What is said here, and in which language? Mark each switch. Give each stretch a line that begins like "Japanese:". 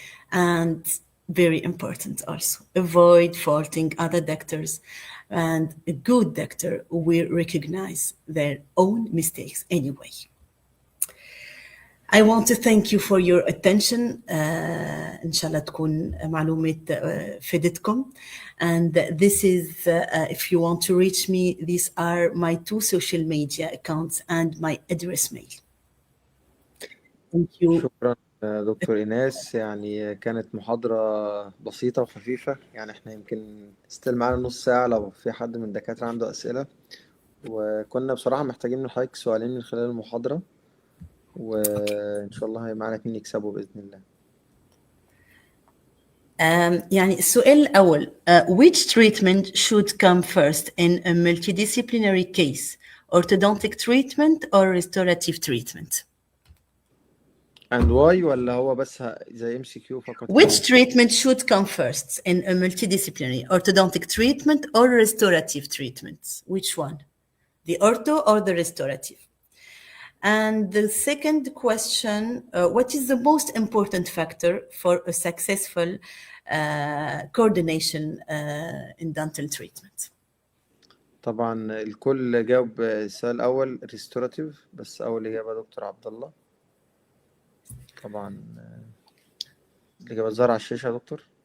English: And very important also, avoid faulting other doctors, and a good doctor will recognize their own mistakes anyway. I want to thank you for your attention.
Arabic: إن شاء الله تكون معلومات فادتكم.
English: And this is, if you want to reach me, these are my 2 social media accounts and my address mail. Thank you.
Arabic: شكرا دكتور إيناس، يعني كانت محاضرة بسيطة وخفيفة، يعني احنا يمكن استل معانا نص ساعة لو في حد من الدكاترة عنده أسئلة، وكنا بصراحة محتاجين من حضرتك سؤالين من خلال المحاضرة، وإن شاء الله معانا 2 يكسبوا بإذن الله. يعني السؤال الأول,
English: which treatment should come first in a multidisciplinary case, orthodontic treatment or restorative treatment? And why
Arabic: ولا هو بس زي MCQ فقط؟
English: Which treatment should come first in a multidisciplinary, orthodontic treatment or restorative treatment? Which one? The ortho or the restorative? And the second question, what is the most important factor for a successful coordination in dental treatment?
Arabic: طبعا الكل جاوب السؤال الأول restorative، بس أول إجابة دكتور عبد الله. طبعا الإجابة ظاهرة على الشاشة يا دكتور.